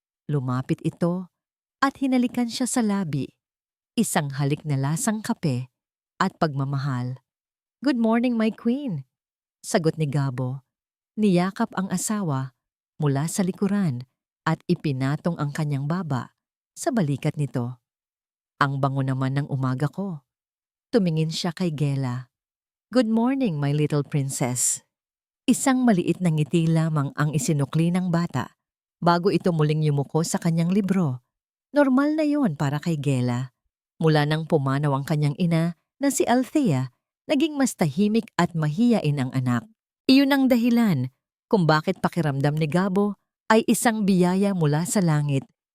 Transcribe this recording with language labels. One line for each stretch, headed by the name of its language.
Filipino: Lumapit ito at hinalikan siya sa labi. Isang halik na lasang kape at pagmamahal.
English: "Good morning, my queen,"
Filipino: sagot ni Gabo. Niyakap ang asawa mula sa likuran at ipinatong ang kanyang baba sa balikat nito. "Ang bango naman ng umaga ko." Tumingin siya kay Gela.
English: "Good morning, my little princess."
Filipino: Isang maliit na ngiti lamang ang isinukli ng bata bago ito muling yumuko sa kanyang libro. Normal na yon para kay Gela. Mula nang pumanaw ang kanyang ina na si Althea, naging mas tahimik at mahiyain ang anak. Iyon ang dahilan kung bakit pakiramdam ni Gabo ay isang biyaya mula sa langit.